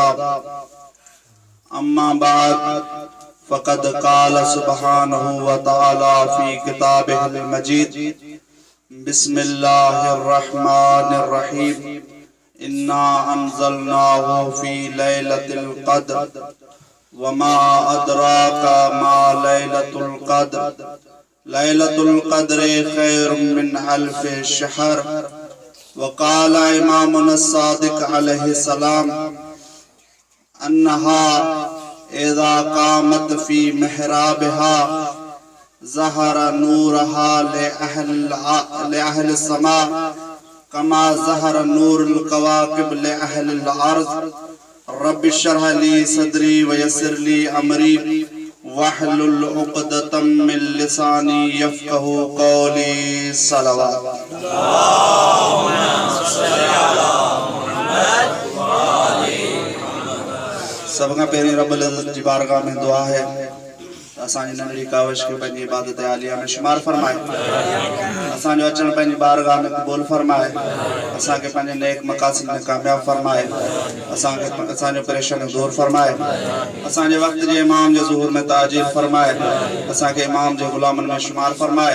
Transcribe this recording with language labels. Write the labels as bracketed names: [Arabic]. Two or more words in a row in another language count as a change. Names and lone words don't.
[Arabic] أما بعد فقد قال سبحانه وتعالى في كتابه المجيد بسم الله الرحمن الرحيم إنا أنزلناه في ليلة القدر وما أدراك ما ليلة القدر ليلة القدر خير من ألف شهر. وقال إمامنا الصادق عليه السلام أنها إذا قامت في محرابها زهر نورها لأهل السماء كما زهر نور الكواكب لأهل الأرض. رب اشرح لي صدري ويسر لي أمري واحلل عقدة من لساني يفقهوا قولي. صلوات. [Sindhi] सबका पहिरीं [Arabic] رب العزة [Sindhi] जी बारगाह में दुआ है असांजी नंढड़ी कावश खे पंहिंजी इबादत आलिया में शुमार फरमाए, असांजो अचण पंहिंजी बारगाह में क़बूल फरमाए, असांखे पंहिंजे नेक मक़ासिद में कामयाब फरमाए, असांजो परेशानी दूर फरमाए, असांजे वक्त जे इमाम जे ज़ुहूर में ताजील फरमाए, असांखे इमाम जे ग़ुलामन में शुमार फरमाए।